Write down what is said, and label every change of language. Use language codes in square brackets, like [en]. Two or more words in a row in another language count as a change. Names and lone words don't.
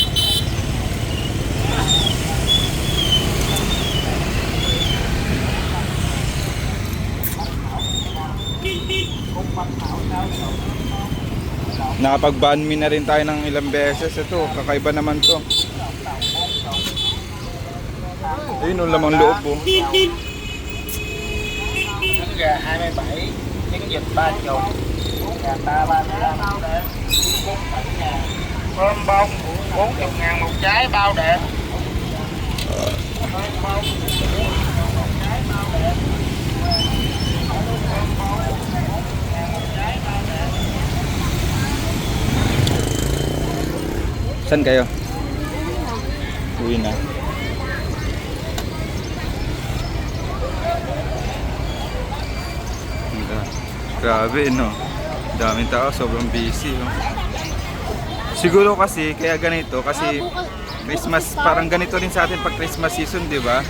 [tl] Nakapag-banh mi na rin tayo ng ilang beses. Ito, kakaiba naman to. Ayun, lamang loob, oh. [vi] 27 trứng vịt 30, gà ta 35 để cơm bông 40.000 một trái bao đẹp. Cơm bông 40.000 một trái bao đẹp. Cơm bông 40.000 một trái bao đẹp. [tl] Saan kayo? Uwi na. Grabe, no? Daming tao, sobrang busy, no? Siguro kasi, kaya ganito, kasi Christmas, parang ganito rin sa atin pag [en] Christmas season, [tl] di ba?